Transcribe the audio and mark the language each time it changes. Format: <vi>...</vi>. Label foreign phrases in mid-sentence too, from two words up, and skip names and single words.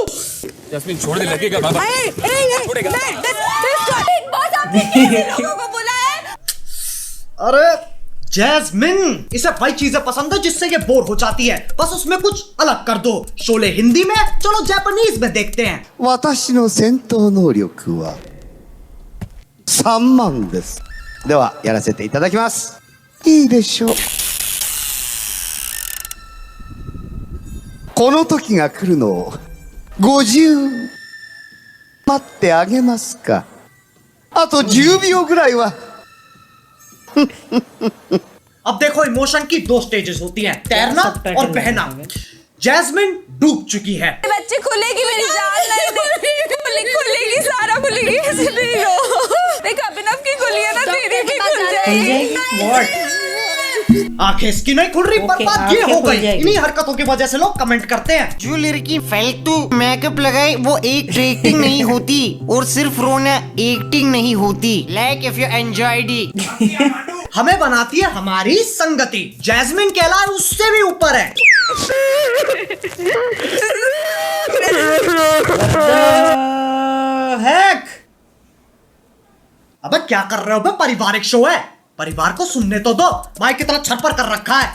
<hi>जैस्मीन छोड़ दे, लगेगा बाबा। बिग बॉस आपने कितने लोगों को बुलाया है? अरे जैस्मिन, इसे वही चीजें पसंद है जिससे ये बोर हो जाती है, बस उसमें कुछ अलग कर दो। शोले हिंदी में, चलो जापानीज में देखते हैं।</hi> <ja>私の戦闘能力は3万です。ではやらせていただきます。いいでしょう。この時が来るのを50待ってあげますか。あと10秒ぐらいは。</ja> <hi>अब देखो, इमोशन की 2 स्टेजेस होती हैं, तैरना और बहना। जैस्मिन डूब चुकी है। बच्चे खुलेगी मेरी जान नहीं, खुलेगी सारा खुलेगी, ऐसे नहीं रो। देख अभिनव की खुली है ना, तेरी भी खुल जाएगी। आंखें इसकी नहीं खुल रही, पर बात ये हो गई, इन्हीं हरकतों की वजह से लोग कमेंट करते हैं। जो लड़की फालतू मेकअप लगाए वो एक एक्टिंग नहीं होती, और सिर्फ रोना एक्टिंग नहीं होती।</hi> <en>like if you enjoyed it.</en> <hi>हमें बनाती है हमारी संगति। जैस्मिन कहलाए उससे भी ऊपर है। हैक, अबे क्या कर रहे हो बे? पारिवारिक शो है, परिवार को सुनने तो दो। माइक की तरह छप्पर कर रखा है।</hi>